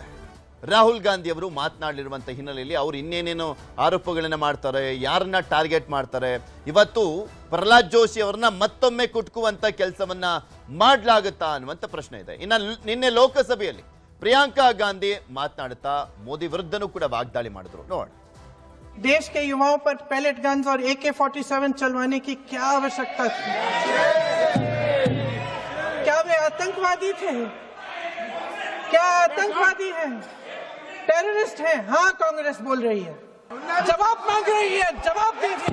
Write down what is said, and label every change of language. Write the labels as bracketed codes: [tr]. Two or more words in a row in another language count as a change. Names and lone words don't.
[kn] ರಾಹುಲ್ ಗಾಂಧಿ ಅವರು ಮಾತನಾಡಲಿರುವಂತಹ ಹಿನ್ನೆಲೆಯಲ್ಲಿ ಅವರು ಇನ್ನೇನೇನು ಆರೋಪಗಳನ್ನ ಮಾಡ್ತಾರೆ, ಯಾರನ್ನ ಟಾರ್ಗೆಟ್ ಮಾಡ್ತಾರೆ, ಇವತ್ತು ಪ್ರಹ್ಲಾದ್ ಜೋಶಿ ಅವರನ್ನ ಮತ್ತೊಮ್ಮೆ ಕುಟ್ಕುವಂತ ಕೆಲಸವನ್ನ ಮಾಡಲಾಗುತ್ತಾ ಅನ್ನುವಂತ ಪ್ರಶ್ನೆ ಇದೆ. ಇನ್ನು ನಿನ್ನೆ ಲೋಕಸಭೆಯಲ್ಲಿ ಪ್ರಿಯಾಂಕಾ ಗಾಂಧಿ ಮಾತನಾಡುತ್ತಾ ಮೋದಿ ವಿರುದ್ಧನೂ ಕೂಡ ವಾಗ್ದಾಳಿ ಮಾಡಿದ್ರು. ನೋಡೋಣ. [hi] देश के युवाओं पर [en] pellet guns [hi] और AK-47 चलवाने की क्या आवश्यकता थी? क्या वे आतंकवादी थे? क्या आतंकवादी हैं? टेररिस्ट हैं? हाँ, कांग्रेस बोल रही है, जवाब मांग रही है, जवाब दीजिए।